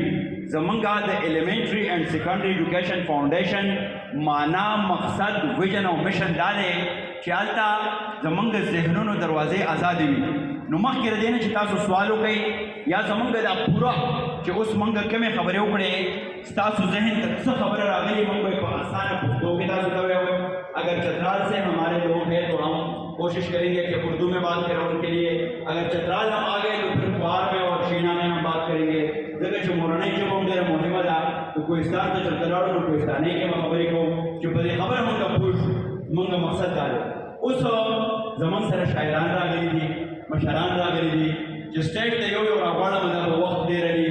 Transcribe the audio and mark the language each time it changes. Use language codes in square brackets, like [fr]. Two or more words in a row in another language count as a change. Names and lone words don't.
[ps] زمونږ د ایلیمنټري اینډ سیکنډري ایډوکیشن فاونډیشن معنا، مقصد، ویژن او مشن دا دی چې هلته زمونږ د ذهنونو دروازې ازادې وي. نو مخکې له دې نه چې تاسو سوال وکئ یا زمونږ دا پوره چې اوس موږ کومې خبرې وکړې ستاسو ذهن ته څه خبره راغلي موږ به په آسانه پښتو کې تاسو ته وایو. [ur] اگر چترال سے ہمارے لوگ ہیں تو ہم کوشش کریں گے کہ اردو میں بات کریں ان کے لیے. اگر چترال ہم آ گئے تو پھر خوار میں اور شینا میں ہم بات کریں گے. [ps] ځکه چې مورنۍ ژبه هم ډېره مهمه ده. نو کوهستان ته چېرته لاړو نو کوهستانۍ کې به خبرې کوو چې په دې خبره موږ پوه شو. موږ مقصد دا دی. اوس زموږ سره شاعران راغلي دي، مشران راغلي دي چې سټیج ته یو یو راغواړم دا به وخت ډېر لري.